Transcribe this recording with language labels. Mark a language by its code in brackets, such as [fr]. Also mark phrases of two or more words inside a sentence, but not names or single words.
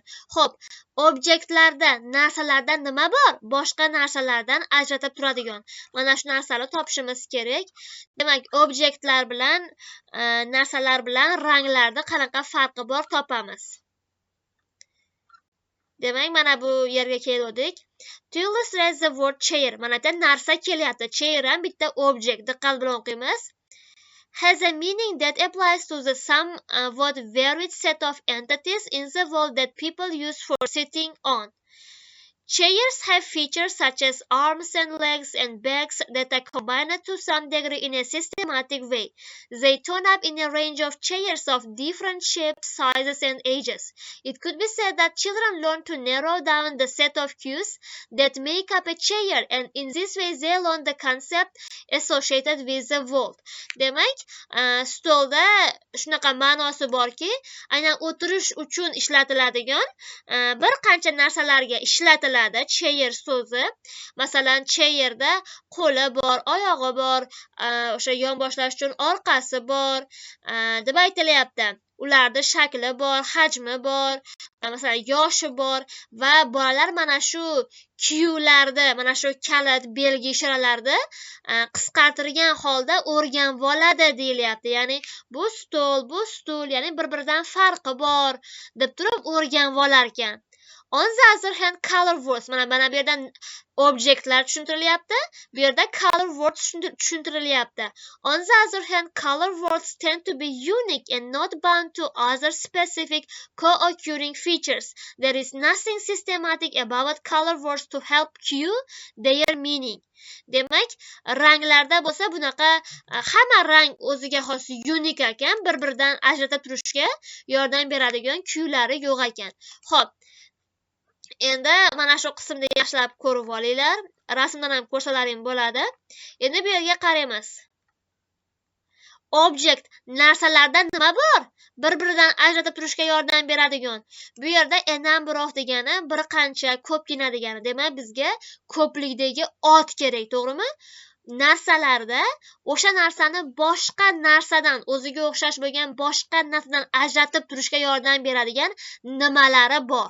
[uz] Xo'p, obyektlarda, narsalarda nima bor? Boshqa narsalardan ajratib turadigan. Mana shu narsani topishimiz kerak. Demak, obyektlar bilan narsalar bilan ranglarda qanaqa farqi bor topamiz. Demak, mana bu yerga keldik. [en] To illustrate the word chair, [uz] mana yerda narsa kelyapti. Chair ham bitta object. Diqqat bilan o'qiymiz. [en] Has a meaning that applies to the somewhat varied set of entities in the world that people use for sitting on. Chairs have features such as arms and legs and backs that are combined to some degree in a systematic way. They turn up in a range of chairs of different shapes, sizes, and ages. It could be said that children learn to narrow down the set of cues that make up a chair, and in this way they learn the concept associated with the world. [uz] Demak, stolda shunaqa ma'nosi borki, aynan o'tirish uchun ishlatiladigan bir qancha narsalarga ishlatiladi chair so'zi. Masalan, chairda qo'li bor, oyog'i bor, o'sha yonboshlash uchun orqasi bor deb aytilyapti. Ularda shakli bor, hajmi bor, masalan yoshi bor va bolalar mana shu kiyuvlarda, mana shu kalit, belgi, ishoralarni qisqartirgan holda o'rganib oladi deyilyapti. Ya'ni bu stul, ya'ni bir-biridan farqi bor deb turib o'rganib olar ekan. [en] On the other hand, color words, [uz] mana bu yerdan objektlar tushuntirilyapti, bu yerda [en] color words [uz] tushuntirilyapti. [en] On the other hand, color words tend to be unique and not bound to other specific co-occurring features. There is nothing systematic about color words to help cue their meaning. [uz] Demak, ranglarda bo'lsa bunaqa hamma rang o'ziga xos unik ekan, bir-biridan ajratib turishga yordam beradigan kuylari yo'q ekan. Xo'p, endi mana shu qismni yaxshilab ko'rib olinglar. Rasmdan ham ko'rsalaring bo'ladi. Endi bu yerga qaraymiz. Object, narsalarda nima bor? Bir-biridan ajratib turishga yordam beradigan. Bu yerda [en] a number of [uz] degani bir qancha, ko'pgina degani. Demak, bizga ko'plikdagi ot kerak, to'g'rimi? Narsalarda o'sha narsani boshqa narsadan, o'ziga o'xshash bo'lgan boshqa narsadan ajratib turishga yordam beradigan nimalari bor?